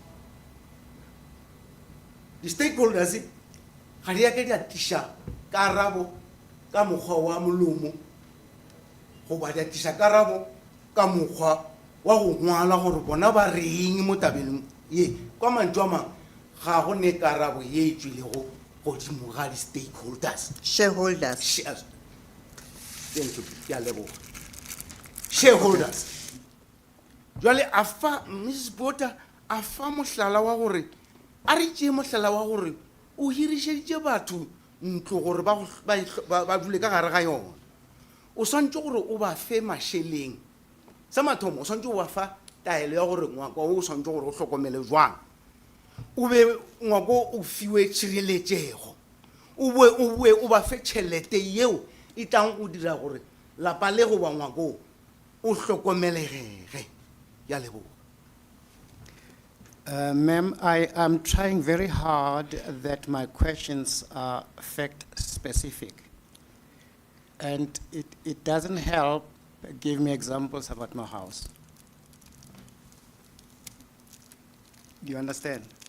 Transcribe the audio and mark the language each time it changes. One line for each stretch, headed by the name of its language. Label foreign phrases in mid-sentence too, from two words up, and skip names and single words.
Northern Sotho: di-stakeholders ga di yake di atiša karabo ka mokgwa wa molomo goba di atiša karabo ka mokgwa wa go ngwala gore bona ba reng mo tabeng ye kwa mantšu a mang ga go ne karabo ye e tswilego godimo ga di-stakeholders
English: Shareholders. Thank you,
Northern Sotho: ke a leboga. Shareholders jwale a fa Mrs Botha a fa mohlala wa gore a re tšee mohlala wa gore o hirišeditše batho ntlo gore ba dule ka gare ga yona o swantse gore o ba fe mašeleng sa mathomo o swantse o ba fa taelo ya gore ngwako o swantse gore o hlokomele jwang o be ngwako o fiwe tšhireletšego o boe o ba fe tšhelete yeo e tlang go dira gore lapa le goba ngwako o hlokomelegege ya leboga.
English: Ma'am, I am trying very hard that my questions are fact-specific. And it doesn't help, give me examples about my house. Do you understand?